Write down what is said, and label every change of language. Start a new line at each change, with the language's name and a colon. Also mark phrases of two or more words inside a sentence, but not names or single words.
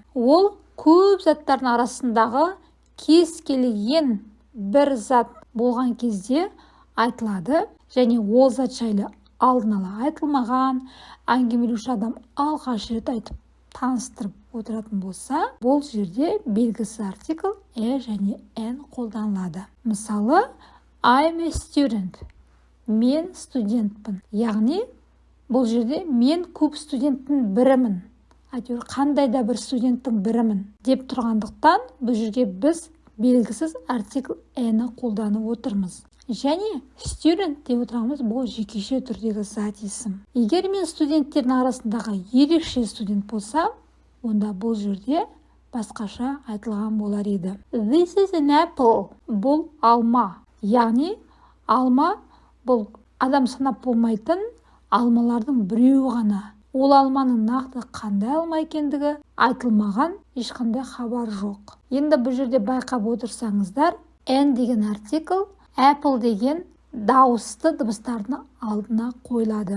Kazakh: Ол көп заттардың арасындағы кез келген бір зат болған кезде айтылады, және ол зат жайлы алдын ала айтылмаған, әңгімелеуші адам алғаш рет айтып таныстырып отыратын болса, бұл жерде белгісіз артикль және N қолданылады. Мысалы,
English: I'm a student.
Kazakh: Мен студентпін. Яғни, бұл жерде мен көп студенттің бірімін. Әйтеуір қандай да бір студенттің бірімін деп тұрғандықтан, бұл жерге біз белгісіз артикль N қолданып отырмыз. Және student деп отырғанымыз бұл жекеше түрдегі зат есім. Егер мен студенттердің арасындағы ерекше студент болсам, онда бұл жерде басқаша айтылған болар еді.
English: This is an apple.
Kazakh: Бұл алма. Яғни алма бұл адам санап болмайтын алмалардың біреуі ғана. Ол алманың нақты қандай алма екендігі айтылмаған, ешқандай хабар жоқ. Енді бұл жерде байқап отырсаңыздар, N деген артикль, apple деген дауысты дыбыстардың алдына қойылады.